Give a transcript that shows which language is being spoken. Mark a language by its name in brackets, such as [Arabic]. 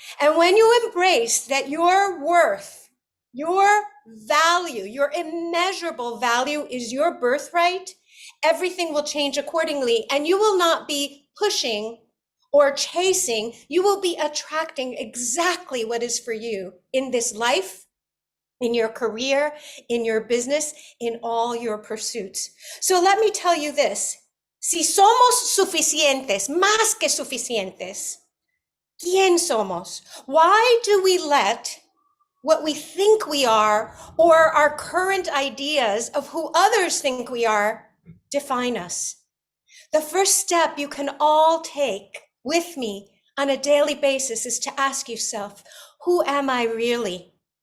[English] And when you embrace that your worth, your value, your immeasurable value is your birthright, everything will change accordingly. And you will not be pushing or chasing, you will be attracting exactly what is for you in this life, in your career, in your business, in all your pursuits. So let me tell you this, [Spanish] si somos suficientes, más que suficientes, ¿quién somos? [English] Why do we let what we think we are or our current ideas of who others think we are define us? The first step you can all take with me on a daily basis is to ask yourself, who am I really?